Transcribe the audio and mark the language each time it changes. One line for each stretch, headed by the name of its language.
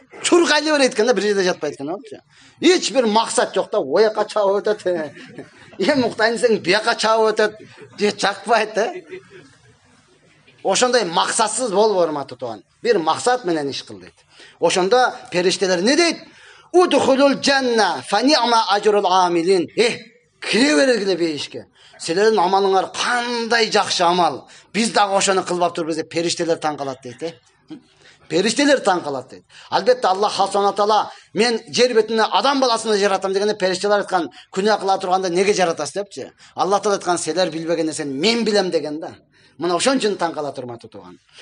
Kyrgyz: Чургайлы берет экен да, бир жерде жатпайт экен болчу. Эч бир максат жок да, ояка чабып өтөт. Эм уктайын десең, бияка чабып өтөт, же чакпайт да. Ошондой максатсыз болбо, урматтуу тууган. Бир максат менен иш кыл дейт. Ошондо периштелер не дейт?
Arabic: Удхулул жанна фа ни'ма ажрул амилин.
Kyrgyz: Кире бергиле бейишке. Силердин амалыңар кандай жакшы амал. Биз дагы ошону кылбап турбуз деп периштелер таң калат дейт. Периштелер таң калат дейт. Албетте Аллах Субхана таала мен жер бетине адам баласын жаратам дегенде периштелер айткан, күнөө кыла турганда неге жаратасыз депчи. Аллах таала айткан, силер билбеген нерсени мен билем деген да. Мына ошон үчүн таң кала турматы туган.